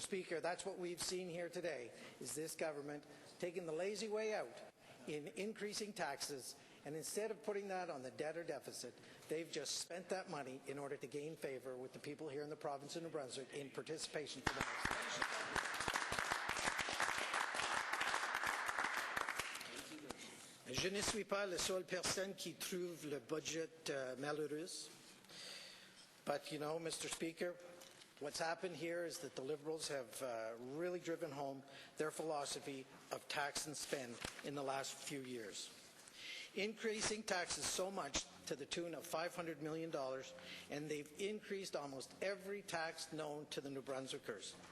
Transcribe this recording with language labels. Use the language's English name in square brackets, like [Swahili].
[English] Speaker, that's what we've seen here today, is this government taking the lazy way out in increasing taxes, and instead of putting that on the debt or deficit, they've just spent that money in order to gain favor with the people here in the province of New Brunswick in participation for the next election. [French] Je ne suis pas la seule personne qui trouve le budget malheureux. [English] But, you know, Mr. Speaker, what's happened here is that the Liberals have really driven home their philosophy of tax and spend in the last few years. Increasing taxes so much to the tune of $500 million, and they've increased almost every tax known to the New Brunswickers.